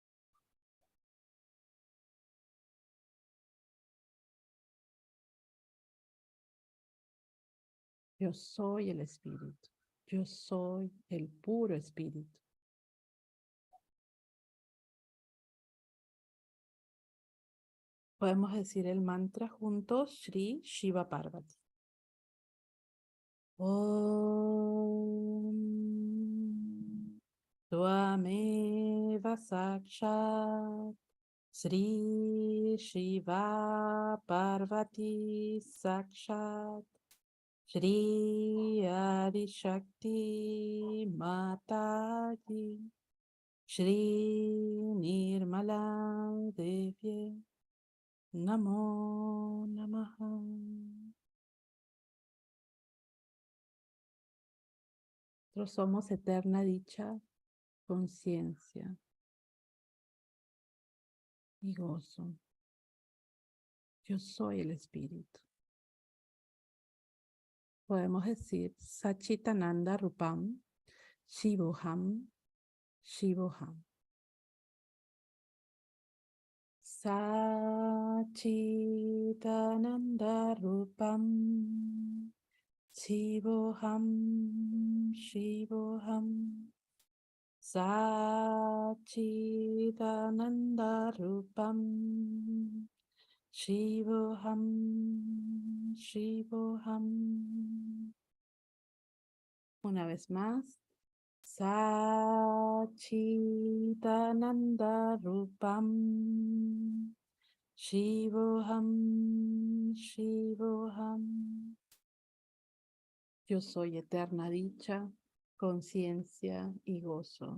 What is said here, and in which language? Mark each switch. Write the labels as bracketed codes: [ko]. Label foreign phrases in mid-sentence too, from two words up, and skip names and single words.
[es] Yo soy el espíritu. Yo soy el puro espíritu. Podemos decir el mantra juntos, Shri Shiva Parvati. [sa] Om Tvameva Sakshat Shri Shiva Parvati Sakshat Shri Adi Shakti Mataji Shri Nirmala Devye Namo Namaha. [es] Nosotros somos eterna dicha, conciencia y gozo. Yo soy el espíritu. Podemos decir [sa] Sachitananda Rupam, Shivoham, Shivoham. Sachitananda Rupam, Shivoham, Shivoham. Sachitananda Rupam, Shivoham, Shivoham. [es] Una vez más. [sa] Sachitananda Rupam, Shivoham, Shivoham. [es] Yo soy eterna dicha, conciencia y gozo.